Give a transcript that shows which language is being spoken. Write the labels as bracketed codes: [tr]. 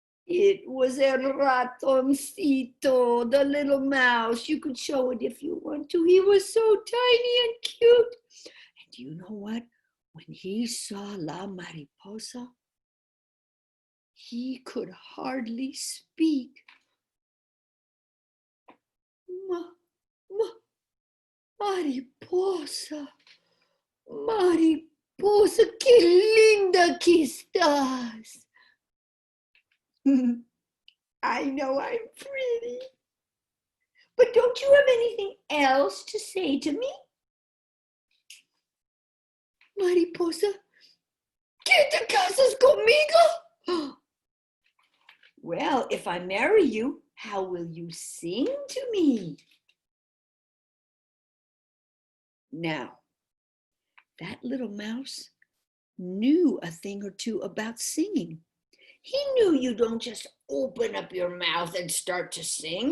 [en] It was [es] el ratoncito, [en] the little mouse. You could show it if you want to. He was so tiny and cute. And you know what? When he saw La Mariposa, he could hardly speak. [es] Mariposa, Mariposa, qué linda que estás. [en] I know I'm pretty. But don't you have anything else to say to me? [es] Mariposa, ¿que te casas conmigo? [en] Well, if I marry you, how will you sing to me? Now, that little mouse knew a thing or two about singing. He knew you don't just open up your mouth and start to sing.